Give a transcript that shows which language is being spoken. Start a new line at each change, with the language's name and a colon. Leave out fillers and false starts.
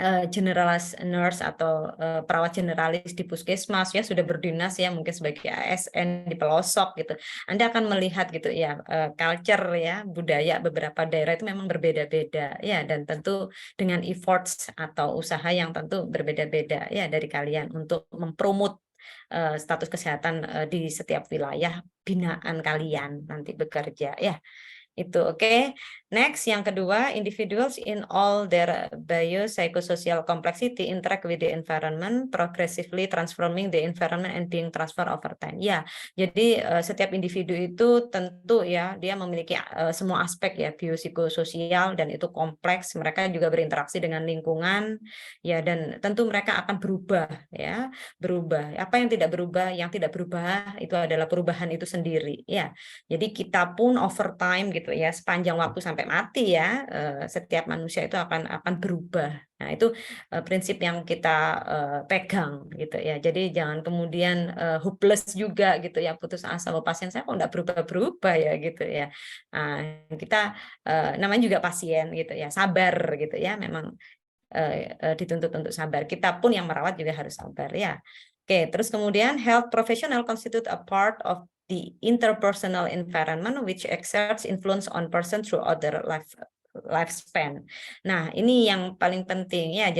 Indonesian: generalis nurse atau perawat generalis di puskesmas ya, sudah berdinas ya, mungkin sebagai ASN di pelosok gitu, Anda akan melihat gitu ya, culture ya, budaya beberapa daerah itu memang berbeda-beda ya, dan tentu dengan efforts atau usaha yang tentu berbeda-beda ya dari kalian untuk mempromot status kesehatan di setiap wilayah binaan kalian nanti bekerja ya. Itu oke. Next, yang kedua,
English: individuals in all their biopsychosocial complexity interact with the environment, progressively transforming the environment and being transferred over time.
Indonesian: Ya, jadi setiap individu itu tentu ya, dia memiliki semua aspek ya, biopsikososial, dan itu kompleks. Mereka juga berinteraksi dengan lingkungan ya, dan tentu mereka akan berubah ya, berubah. Apa yang tidak berubah? Yang tidak berubah itu adalah perubahan itu sendiri ya. Jadi kita pun
English: over time
Indonesian: gitu ya, sepanjang waktu sampai mati ya, setiap manusia itu akan berubah. Nah, itu prinsip yang kita pegang gitu ya. Jadi jangan kemudian hopeless juga gitu ya, putus asa, bahwa pasien saya kok enggak berubah-berubah ya gitu ya. Nah, kita namanya juga pasien gitu ya, sabar gitu ya, memang dituntut untuk sabar. Kita pun yang merawat juga harus sabar ya. Oke, terus kemudian
English: health professional constitute a part of the interpersonal environment which exerts influence on person throughout their lifespan.
Indonesian: Nah, ini yang paling penting ya.